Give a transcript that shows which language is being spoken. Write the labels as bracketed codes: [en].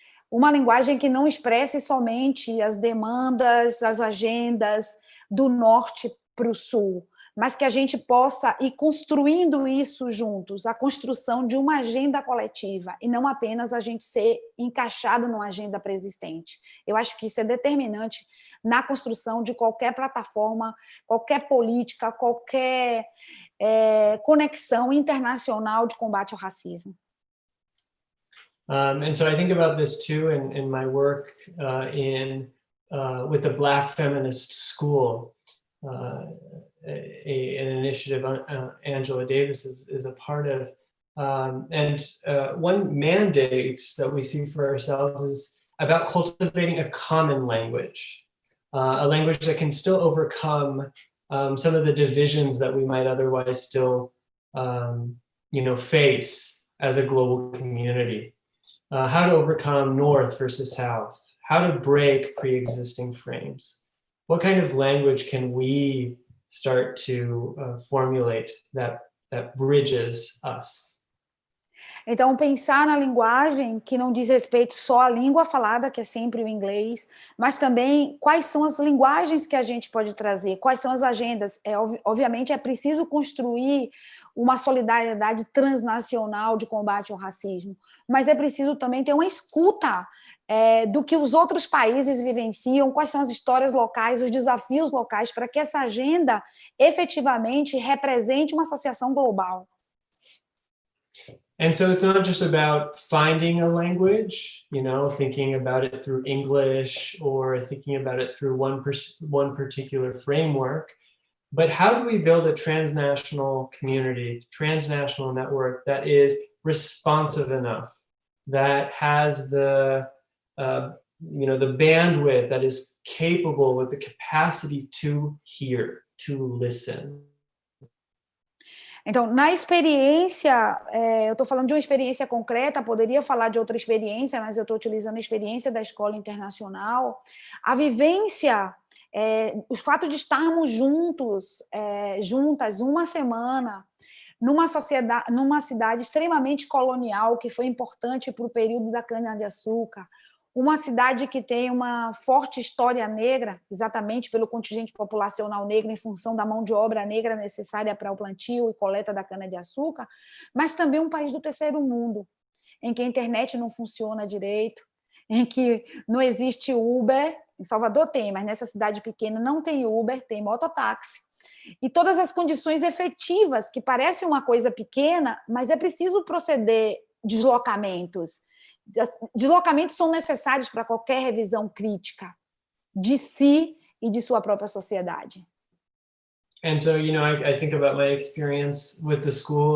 [pt] Uma linguagem que não expresse somente as demandas, as agendas do norte para o sul, mas que a gente possa ir construindo isso juntos, a construção de uma agenda coletiva, e não apenas a gente ser encaixado numa agenda preexistente. Eu acho que isso é determinante na construção de qualquer plataforma, qualquer política, qualquer conexão internacional de combate ao racismo. [en] And so I think about this too in my work with the Black Feminist School. An initiative Angela Davis is a part of. And one mandate that we see for ourselves is about cultivating a common language, a language that can still overcome some of the divisions that we might otherwise still face as a global community. How to overcome North versus South, how to break pre-existing frames. What kind of language can we start to formulate that bridges us? [pt] Então, pensar na linguagem que não diz respeito só à língua falada, que é sempre o inglês, mas também quais são as linguagens que a gente pode trazer, quais são as agendas. Obviamente, é preciso construir uma solidariedade transnacional de combate ao racismo, mas é preciso também ter uma escuta do que os outros países vivenciam, quais são as histórias locais, os desafios locais, para que essa agenda efetivamente represente uma associação global. [en] And so it's not just about finding a language, thinking about it through English or thinking about it through one particular framework, but how do we build a transnational community, transnational network that is responsive enough, that has the bandwidth, that is capable with the capacity to hear, to listen? [pt] Então, na experiência, eu estou falando de uma experiência concreta, poderia falar de outra experiência, mas eu estou utilizando a experiência da escola internacional. A vivência, o fato de estarmos juntas uma semana, numa cidade extremamente colonial, que foi importante para o período da cana-de-açúcar, uma cidade que tem uma forte história negra, exatamente pelo contingente populacional negro, em função da mão de obra negra necessária para o plantio e coleta da cana-de-açúcar, mas também um país do terceiro mundo, em que a internet não funciona direito, em que não existe Uber. Em Salvador tem, mas nessa cidade pequena não tem Uber, tem mototáxi. E todas as condições efetivas, que parecem uma coisa pequena, mas é preciso proceder deslocamentos. Deslocamentos são necessários para qualquer revisão crítica de si e de sua própria sociedade. [en] And so, you know, I think about my experience with the school.